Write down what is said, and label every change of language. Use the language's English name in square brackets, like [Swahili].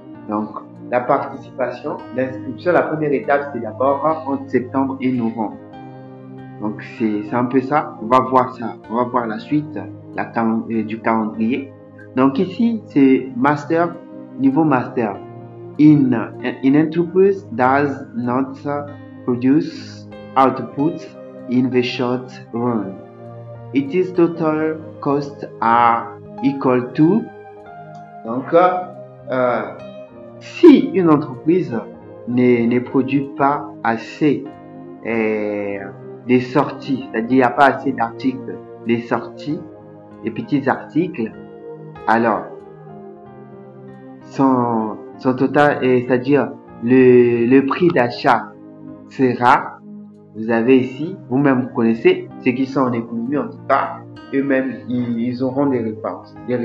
[French] Donc la participation, l'inscription, la première étape, c'est d'abord entre septembre et novembre. Donc c'est un peu ça. On va voir ça. On va voir la suite du calendrier. Donc ici, c'est master, niveau master. [English] In enterprise does not produce output in the short run. Its total costs are equal to. [French] Donc, si une entreprise ne produit pas assez des sorties, c'est-à-dire il n'y a pas assez d'articles, des sorties, des petits articles, alors son total, c'est-à-dire le prix d'achat sera, vous avez ici, vous-même vous connaissez, ceux qui sont en économie en tout cas, eux-mêmes ils auront des réponses.